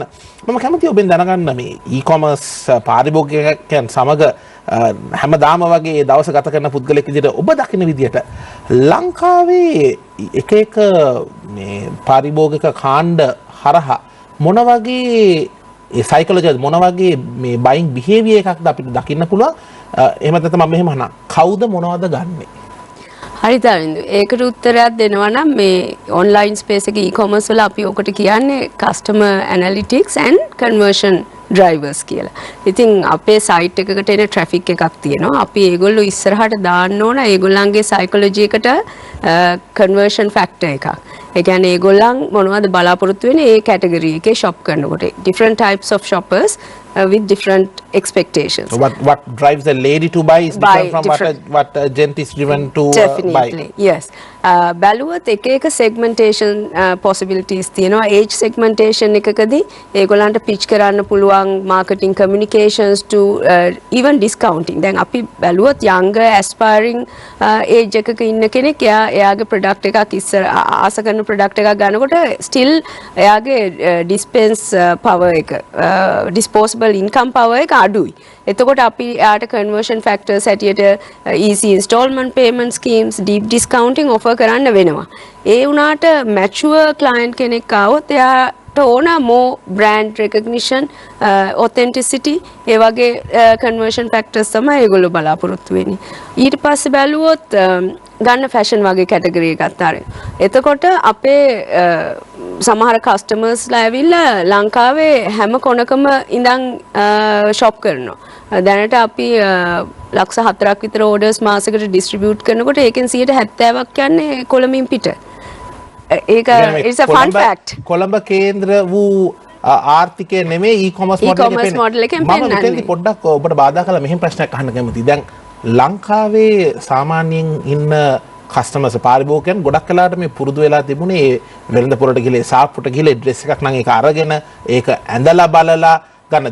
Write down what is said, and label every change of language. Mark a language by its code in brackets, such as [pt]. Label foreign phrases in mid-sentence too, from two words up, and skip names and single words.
[si] මම කැමතියි ඔබෙන් දැනගන්න මේ ඊ-කොමර්ස් පාරිභෝගිකයන් සමග හැමදාම වගේ දවස ගත කරන පුද්ගලෙක් විදිහට ඔබ දකින විදිහට ලංකාවේ එක එක මේ පාරිභෝගික කාණ්ඩ හරහා මොන වගේ ඒ සයිකොලොජි මොන වගේ මේ [en] buying behaviour [si] එකක්ද අපිට දකින්න පුළුවන්? එහෙම නැත්නම් මම මෙහෙම අහනවා, කවුද මොනවද ගන්නෙ? හරි තරින්දු. ඒකට උත්තරයක් දෙනවා නම් මේ [en] online space [si] එකේ e-commerce වල අපි ඔකට කියන්නේ [en] customer analytics and conversion drivers [si] කියලා. ඉතින් අපේ සයිට් එකකට එන ට්‍රැෆික් එකක් තියෙනවා. අපි ඒගොල්ලෝ ඉස්සරහට දාන්න ඕන ඒගොල්ලන්ගේ සයිකොලොජි එකට [en] conversion factor [si] එකක්. ඒ කියන්නේ ඒගොල්ලන් මොනවද බලාපොරොත්තු වෙන්නේ ඒ කැටගරි එකේ shop කරනකොට. [en] Different types of shoppers with different expectations. So what drives a lady to buy is different from what a gent is driven to definitely, buy. yes. [si] බැලුවොත් එක එක [en] segmentation possibilities [si] තියෙනවා. [en] age segmentation [si] එකකදී ඒගොල්ලන්ට [en] pitch [si] කරන්න පුළුවන් [en] marketing communications to even discounting. [si] දැන් අපි බැලුවොත් [en] younger aspiring age [si] එකක ඉන්න කෙනෙක් එයාගේ product එකක් ඉස්සර ආස කරන product එකක් ගන්නකොට still එයාගේ [en] dispense power [si] එක [en] disposable income power [si] එක අඩුයි. එතකොට අපි යාට [en] conversion factors [si] හැටියට [en] easy installment payment schemes, deep discounting offer [si] කරන්න වෙනවා. ඒ වුණාට [en] mature client [si] කෙනෙක් ආවොත් එයාට ඕන [en] more brand recognition, authenticity, [si] ඒ වගේ [en] conversion factors [si] තමයි ඒගොල්ලෝ බලාපොරොත්තු වෙන්නේ. ඊට පස්සේ බැලුවොත් ගන්න fashion වගේ category එකක් අරින්. එතකොට අපේ සමහර කස්ටමර්ස්ලා ඇවිල්ලා ලංකාවේ හැම කොනකම ඉඳන් shop කරනවා. දැනට අපි ලක්ෂ 4ක් විතර orders මාසෙකට distribute කරනකොට ඒකෙන් 70%ක් යන්නේ කොළඹින් පිට. [en] ඒක it's a fun fact. [si] කොළඹ කේන්ද්‍ර වූ ආර්ථිකය නෙමෙයි e-commerce model එකෙන් මම මෙතනදී පොඩ්ඩක් ඔබට බාධා කළා මෙහෙම ප්‍රශ්නයක් අහන්න කැමතියි. දැන් ලංකාවේ සාමාන්‍යයෙන් ඉන්න කස්ටමර්ස් පාරිභෝගිකයන් ගොඩක් වෙලාවට මේ පුරුදු වෙලා තිබුණේ වෙළඳ පොළට ගිහලා සාප්පුවට ගිහලා ඩ්‍රෙස් එකක් නම් ඒක අරගෙන ඒක ඇඳලා බලලා ගන්න.